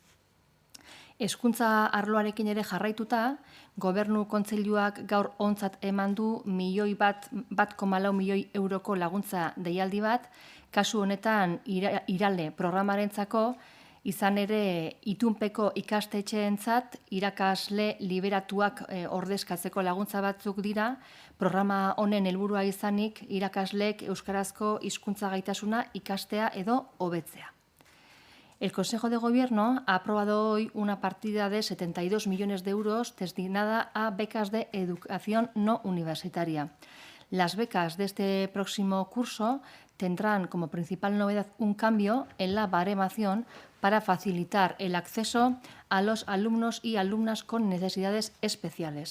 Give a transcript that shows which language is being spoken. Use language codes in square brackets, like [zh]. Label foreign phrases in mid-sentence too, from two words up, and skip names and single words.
[eu] Hezkuntza arloarekin ere jarraituta, Gobernu Kontseiluak gaur ontzat eman du 1,4 milioi euroko laguntza deialdi bat, kasu honetan irale programarentzako, izan ere itunpeko ikastetxeentzat irakasle liberatuak ordezkatzeko laguntza batzuk dira, programa honen helburua izanik irakasleek euskarazko hizkuntza gaitasuna ikastea edo hobetzea. [es] El Consejo de Gobierno ha aprobado hoy una partida de 72 millones de euros destinada a becas de educación no universitaria. Las becas de este próximo curso tendrán como principal novedad un cambio en la baremación para facilitar el acceso a los alumnos y alumnas con necesidades especiales.